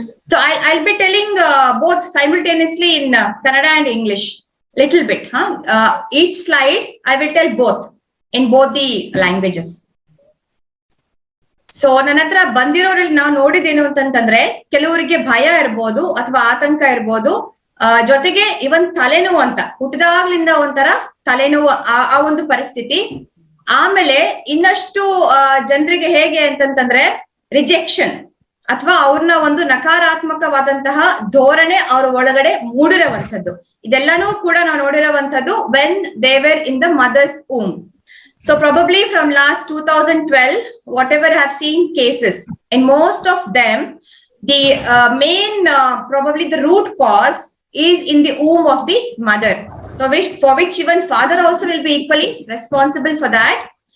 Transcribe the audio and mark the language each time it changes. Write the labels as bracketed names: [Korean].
[English] So I'll be telling both simultaneously in Kannada and English, little bit. Each slide I will tell both in both the languages. [Kannada] So ನನ್ನ ಹತ್ರ ಬಂದಿರೋರಲ್ಲಿ ನಾವು ನೋಡಿದೇನು ಅಂತಂತಂದ್ರೆ, ಕೆಲವರಿಗೆ ಭಯ ಇರ್ಬೋದು ಅಥವಾ ಆತಂಕ ಇರ್ಬೋದು, ಜೊತೆಗೆ ಇವನ್ ತಲೆನೋವು ಅಂತ, ಹುಟ್ಟಿದಾಗ್ಲಿಂದ ಒಂಥರ ತಲೆನೋವು ಆ ಒಂದು ಪರಿಸ್ಥಿತಿ. ಆಮೇಲೆ ಇನ್ನಷ್ಟು ಜನರಿಗೆ ಹೇಗೆ ಅಂತಂತಂದ್ರೆ ರಿಜೆಕ್ಷನ್ ಅಥವಾ ಅವ್ರನ್ನ ಒಂದು ನಕಾರಾತ್ಮಕವಾದಂತಹ ಧೋರಣೆ ಅವ್ರ ಒಳಗಡೆ ಮೂಡಿರುವಂತದ್ದು, ಇದೆಲ್ಲಾನು ಕೂಡ ನಾವು ನೋಡಿರುವಂತದ್ದು [English] When they were in the mother's womb. So probably from last 2012, whatever I have seen cases, in most of them, the main, probably the root cause is in the womb of the mother. So for which even father also will be equally responsible for that.